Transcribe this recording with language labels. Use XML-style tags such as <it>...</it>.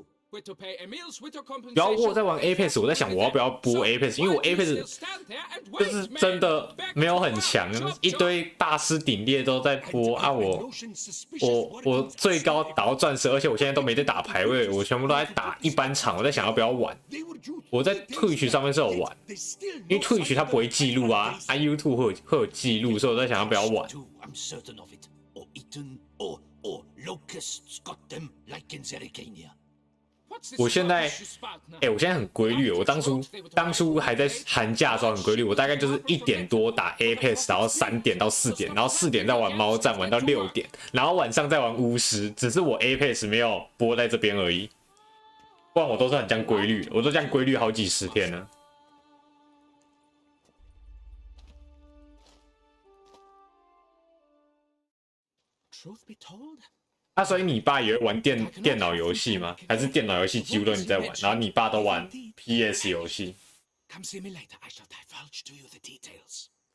<zh>不要我在玩 Apex， 我在想我要不要播 Apex， 因为我 Apex 就是真的没有很强，一堆大师顶猎都在播啊我最高打到钻石，而且我现在都没在打排位，我全部都在打一般场。我在想要不要玩，我在 Twitch 上面是有玩，因为 Twitch 它不会记录啊 ，YouTube 会有记录，所以我在想要不要玩。</zh> <en>I'm certain of it. Or eaten, or locusts got them like in Zerikania.</en> <zh>我现在，我现在很规律。我当初还在寒假的时候很规律，我大概就是1点多打 Apex， 然后3点到4点，然后4点再玩猫战，玩到6点，然后晚上再玩巫师。只是我 Apex 没有播在这边而已，不然我都是很这样规律，我都这样规律好几10天了。</zh> <en>Truth be told.</en> <zh>所以你爸也会玩电脑游戏吗？还是电脑游戏几乎都你在玩，然后你爸都玩 PS 游戏？</zh> <en>Come see me later. I shall divulge to you the details.</en>